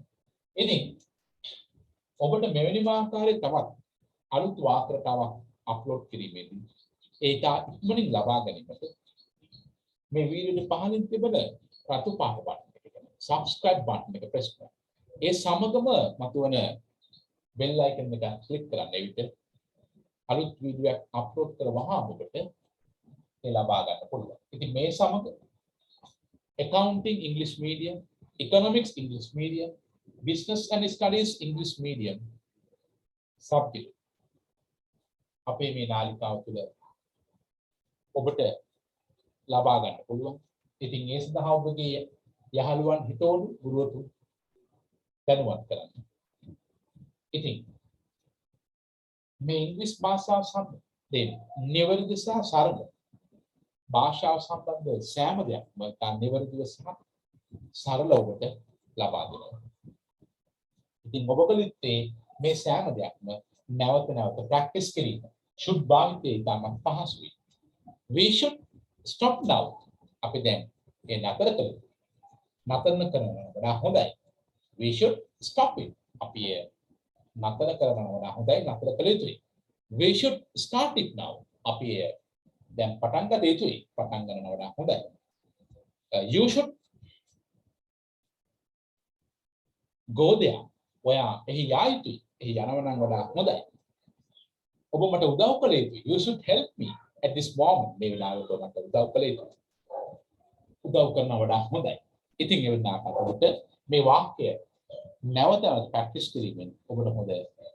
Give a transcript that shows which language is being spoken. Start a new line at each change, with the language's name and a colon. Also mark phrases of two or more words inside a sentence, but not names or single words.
Sinhala: ඉතින් ඔබට මෙවැනි ආකාරයේ තවත් අලුත් වාක්‍ය රටාවක් අප්ලෝඩ් කිරීමේදී ඒක ඉක්මනින් ලබා ගැනීමට මේ වීඩියෝ පහලින් තිබෙන රතු පාට බටන් එක
English: subscribe button
Sinhala: එක press කරන්න. ඒ සමගම මතුවන
English: bell icon
Sinhala: එක click කරන්න. ඒ විට අලුත් වීඩියෝ එකක් අප්ලෝඩ් කරවහම ඔබට ඒ ලබා ගන්න පුළුවන්. ඉතින් මේ සමග
English: accounting English medium, economics English medium, business and studies English medium subject
Sinhala: අපේ මේ නාලිකාව තුළ ඔබට ලබා ගන්න පුළුවන්. ඉතින් ඒ සඳහා ඔබගේ යහළුවන් හිතවලු ගුරුවරු දැනුවත් කරන්න. ඉතින් මේ ඉංග්‍රීසි භාෂාව සම්බන්ධයෙන් නිවැරදි සහ සරල භාෂාව සම්බන්ධ සෑම දෙයක්ම නිවැරදිව සහ සරල ඔබට ලබා දෙනවා. ඉතින් ඔබ කළ යුත්තේ මේ සෑම දෙයක්ම නැවත නැවත ප්‍රැක්ටිස් කිරීම. should භාවිතය ඉතාමත් පහසුයි.
English: We should stop now.
Sinhala: අපි දැන් ඒ නතර කළ යුතුයි. නතර කරනවා වඩා හොඳයි.
English: We should stop it.
Sinhala: අපි ඒ නතර කරනවා වඩා හොඳයි නතර කළ යුතුයි.
English: We should start it now.
Sinhala: අපි ඒ දැන් පටන් ගන්න යුතුයි. පටන් ගන්නවා වඩා හොඳයි.
English: You should go there.
Sinhala: ඔයා එහි යා යුතුයි. එහි යනවා නම් වඩා හොඳයි. ඔබ මට උදව් කළ යුතුයි.
English: You should help me at this moment.
Sinhala: මේ වෙලාවට ඔබ මට උදව් කළ යුතුයි. උදව් කරනවා වඩා හොඳයි. ඉතින් ඒ වෙනාට ඔබට මේ වාක්‍ය නැවත නැවත ප්‍රැක්ටිස් කිරීමෙන් ඔබට හොඳ